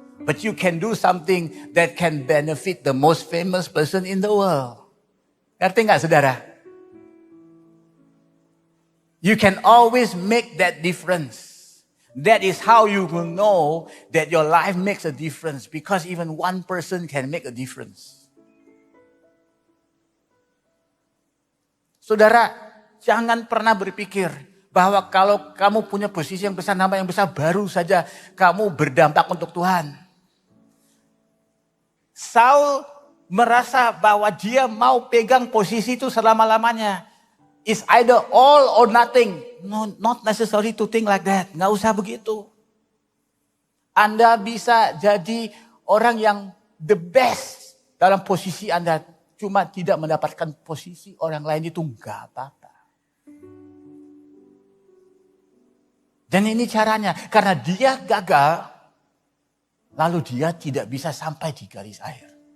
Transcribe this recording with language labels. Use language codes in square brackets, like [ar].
[en] But you can do something that can benefit the most famous person in the world. [id] Ngerti nggak saudara? [en] You can always make that difference. That is how you will know that your life makes a difference. Because even one person can make a difference. [id] Saudara, jangan pernah berpikir bahwa kalau kamu punya posisi yang besar, nama yang besar, baru saja kamu berdampak untuk Tuhan. Saul merasa bahwa dia mau pegang posisi itu selama-lamanya. [en] It's either all or nothing. No, not necessary to think like that. [id] Nggak usah begitu. Anda bisa jadi orang yang the best dalam posisi Anda. Cuma tidak mendapatkan posisi orang lain itu nggak apa-apa. Dan ini caranya. Karena dia gagal, lalu dia tidak bisa sampai di garis akhir.